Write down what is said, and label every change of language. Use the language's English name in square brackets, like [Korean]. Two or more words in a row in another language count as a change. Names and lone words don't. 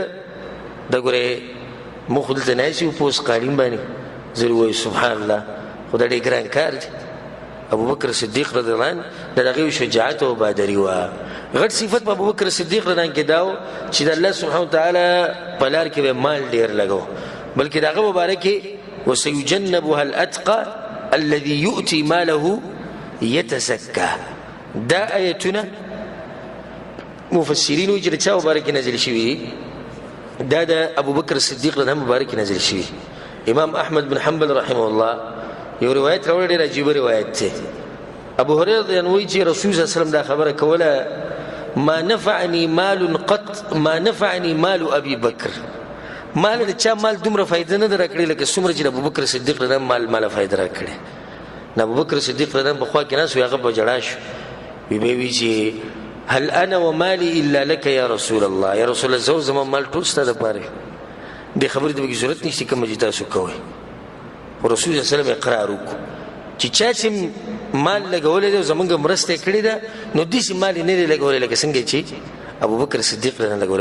[Pashto] دا ګورې موږ خو دلته ناست یو په اوس قالین باندې، زه وایو [Arabic] سبحان الله، [Pashto] خو دا ډېر ګران کار دی. ابوبکر صدیق [Arabic] رضی الله عنه [Pashto] د هغې شجاعت او بهادري وه. غټ صفت په ابوبکر صدیق [Arabic] رضی الله عنه [Pashto] کې دا و چې د [Arabic] الله سبحانه وتعالی [Pashto] په لار کې به مال ډېر لګو، بلکې د هغه مبارک کې [Arabic] وسيجنبها الاتقى الذي يؤتي ماله يتزكى. [Pashto] دا آیتونه مفسرین وایي چې د چا مبارک کې نازل شوي دي؟ دا د ابوبکر صدیق [Arabic] رضی الله عنه [Pashto] مبارک کې نازل شوي. امام احمد بن حنبل [Arabic] رحمه الله [Pashto] یو روایت راوړی، ډېر عجیبه روایت دی. ابو هريره [Arabic] رضی الله عنه [Pashto] وایي چې رسول [Arabic] صلی الله علیه وسلم [Pashto] دا خبره کوله: [Arabic] ما نفعني مال قط ما نفعني مال ابي بکر. [Pashto] مال د چا مال دومره فائدہ نه درکړي لکه څومره چې ابوبکر صدیق [Arabic] رضی الله عنه [Pashto] مال فائدہ راکړي. نو ابوبکر صدیق [Arabic] رضی الله عنه [Pashto] بخوا کې ناس هغه په جړا شو، وی چې [Arabic] هل انا ومالي الا لك يا رسول الله. یا رسول الله [Pashto] زما مال ټول ستاسو لپاره، دې خبرې ته به ضرورت نشته کوم چې تاسو کوئ. [Arabic] رسول الله صلی الله علیه وسلم [Pashto] اقرار وکړ چې چا چې مال لګولې ده زمونږ مرسته کړې ده، نو داسې مال یې نه دی لګولی لکه څنګه چې ابوبکر صدیق [Arabic] رضی الله عنه [Pashto] لګولی.